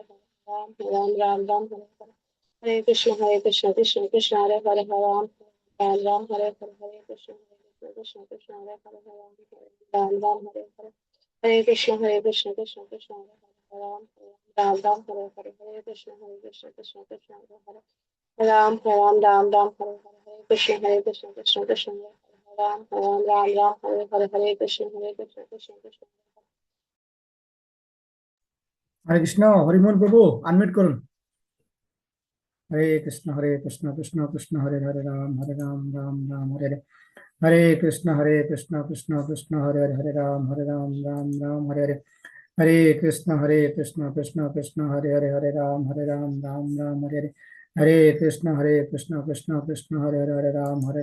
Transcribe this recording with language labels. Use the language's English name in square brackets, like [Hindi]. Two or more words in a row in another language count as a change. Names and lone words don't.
[Sanskrit] Hare Ram Ram Ram Ram Hare Hare Hare Krishna Krishna Krishna Hare Hare Ram Ram Ram Hare Hare Hare Krishna Krishna Krishna Hare Hare Ram Ram Ram Hare Hare Hare Krishna Krishna Krishna Hare Hare Ram Ram Ram Hare Hare Hare Krishna Krishna Krishna Hare Hare Ram Ram Ram Ram Hare Hare Hare Krishna Krishna Hare Ram Ram Ram Ram Hare Hare Hare Krishna Krishna [Bangla] হরে কৃষ্ণ, হরিমোহন প্রভু আনমিউট করুন। [Sanskrit] হরে কৃষ্ণ কৃষ্ণ কৃষ্ণ হরে হরে রাম রাম রাম হরে হরে হরে কৃষ্ণ কৃষ্ণ কৃষ্ণ হরে হরে হরে রাম রাম রাম হরে হরে হরে কৃষ্ণ কৃষ্ণ কৃষ্ণ হরে হরে হরে রাম রাম হরে হরে হরে কৃষ্ণ কৃষ্ণ হরে হরে হরে রাম